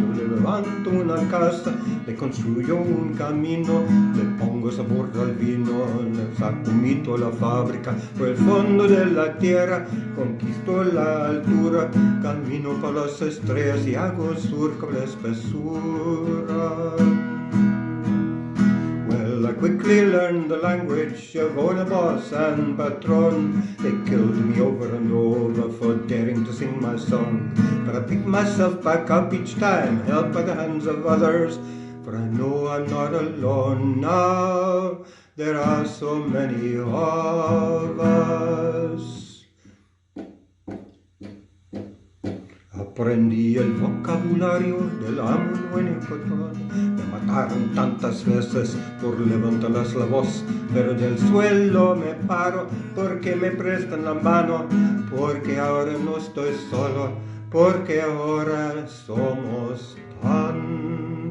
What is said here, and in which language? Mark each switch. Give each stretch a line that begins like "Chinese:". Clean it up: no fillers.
Spanish: levanto una casa, le construyo un camino, le pongo sabor al vino, le saco mito a la fábrica, por el fondo de la tierra, conquisto la altura, camino para las estrellas y hago surco la espesura.
English: Well, I quickly learned the language of owner, boss and patron. They killed me over and over for daring to sing my song. But I pick myself back up each time, helped by the hands of others. For I know I'm not alone now, there are so many of us.
Spanish: Aprendí el vocabulario del amo en el patrón. Me mataron tantas veces por levantarles la voz, pero del suelo me paro porque me prestan la mano, porque ahora no estoy solo, porque ahora somos tantos.